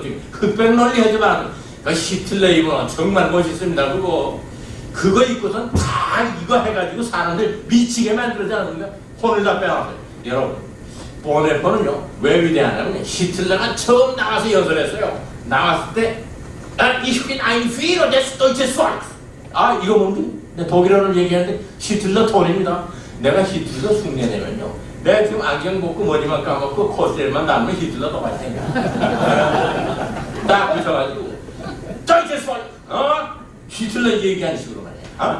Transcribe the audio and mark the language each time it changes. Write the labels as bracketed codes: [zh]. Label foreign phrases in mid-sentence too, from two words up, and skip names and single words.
[ko] 흑백 논리 하지 마. 그 히틀러 입은 정말 멋있습니다. 그거 입고선 다 이거 해가지고 사람들 미치게 만들지 않습니까? 혼을 다 빼놨어요. 여러분, 보네포는요, 왜 위대하냐면 히틀러가 처음 나가서 연설했어요. 나왔을 때 [de] Ich bin ein Führer des deutschen Volks. [ko] 이거 뭡니까? 독일어를 얘기하는데 히틀러 톤입니다. 내가 히틀러 흉내내면요, 내가 지금 안경 벗고 머리만 감았고 콧대만 남으면 히틀러 똑같이 생겨. 딱 붙여가지고 [de] deutsches Volk, [ko] 히틀러 얘기하는 식으로 말이야.